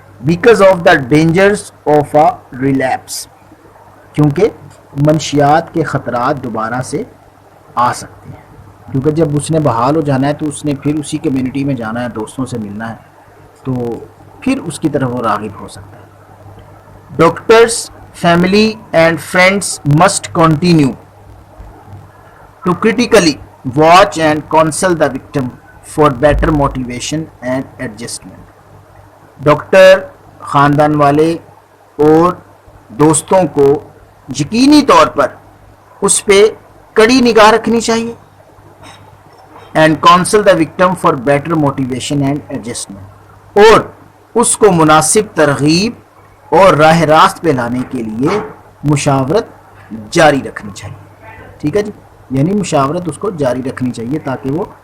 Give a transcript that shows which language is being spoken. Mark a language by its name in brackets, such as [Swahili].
[English] Because of the dangers of a relapse, [Urdu] کیونکہ منشیات کے خطرات دوبارہ سے آ سکتے ہیں. کیونکہ جب اس نے بحال ہو جانا ہے تو اس نے پھر اسی کمیونٹی میں جانا ہے, دوستوں سے ملنا ہے, تو پھر اس کی طرف وہ راغب ہو سکتا ہے. [English] Doctors, family and friends must continue to critically watch and counsel the victim for better motivation and adjustment. [Urdu] Doctor, خاندان والے اور دوستوں کو یقینی طور پر اس پہ کڑی نگاہ رکھنی چاہیے. [English] and counsel the victim for better motivation and adjustment, [Urdu] اور اس کو مناسب ترغیب اور راہ راست پہ لانے کے لیے مشاورت جاری رکھنی چاہیے. ٹھیک ہے جی. یعنی مشاورت اس کو جاری رکھنی چاہیے تاکہ وہ